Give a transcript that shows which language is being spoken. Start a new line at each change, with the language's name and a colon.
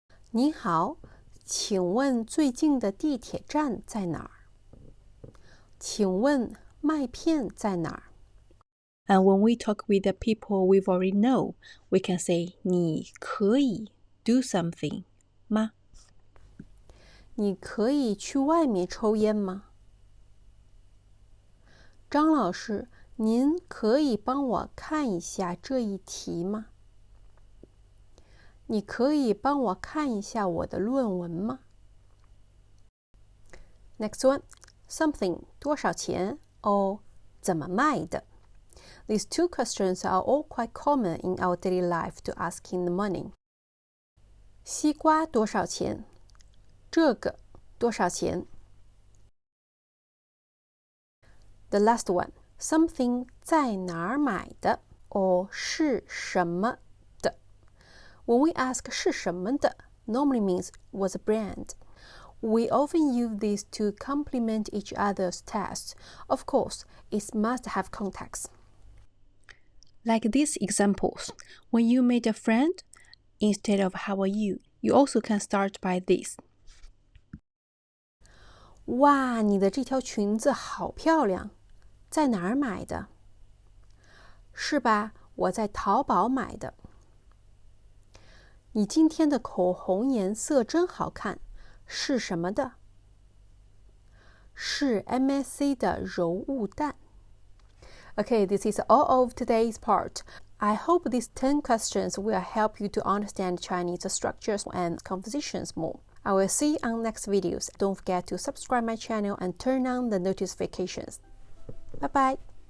Chinese: 你好，请问最近的地铁站在哪儿？请问麦片在哪儿？
English: And when we talk with the people we've already know, we can say
Chinese: 你可以
English: do something
Chinese: 吗？你可以去外面抽烟吗？张老师，您可以帮我看一下这一题吗？你可以帮我看一下我的论文吗？
English: Next one, something
Chinese: 多少钱
English: or
Chinese: 怎么卖的。
English: These two questions are all quite common in our daily life to asking the money.
Chinese: 西瓜多少钱？这个多少钱？
English: The last one, something
Chinese: 在哪儿买的
English: or
Chinese: 是什么的。
English: When we ask
Chinese: 是什么的
English: normally means was a brand. We often use these to complement each other's tests. Of course, it must have context. Like these examples, when you meet a friend, instead of how are you, you also can start by this.
Chinese: 哇，你的这条裙子好漂亮，在哪儿买的？是吧？我在淘宝买的。你今天的口红颜色真好看，是什么的？是 MSC 的柔雾淡。
English: Okay, this is all of today's part. I hope these 10 questions will help you to understand Chinese structures and conversations more. I will see you on next videos. Don't forget to subscribe my channel and turn on the notifications. Bye bye.